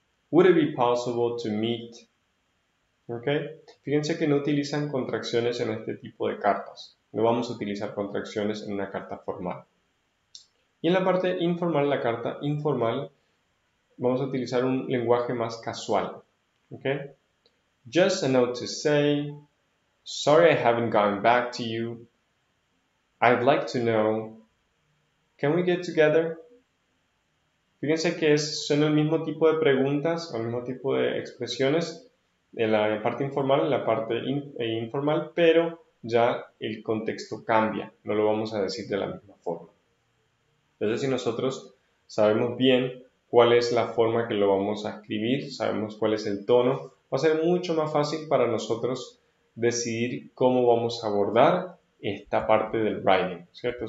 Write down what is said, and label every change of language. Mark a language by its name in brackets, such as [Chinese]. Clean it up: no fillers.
[English] Would it be possible to meet? [Spanish] ¿Okay? Fíjense que no utilizan contracciones en este tipo de cartas. No vamos a utilizar contracciones en una carta formal. Y en la parte informal, la carta informal, vamos a utilizar un lenguaje más casual. ¿Okay? [English] Just a note to say, sorry I haven't gotten back to you. I'd like to know, can we get together? [Spanish] Fíjense que son el mismo tipo de preguntas o el mismo tipo de expresiones en la parte informal, en la parte informal, pero ya el contexto cambia, no lo vamos a decir de la misma forma. Entonces, si nosotros sabemos bien cuál es la forma que lo vamos a escribir, sabemos cuál es el tono, va a ser mucho más fácil para nosotros decidir cómo vamos a abordar esta parte del writing, ¿cierto?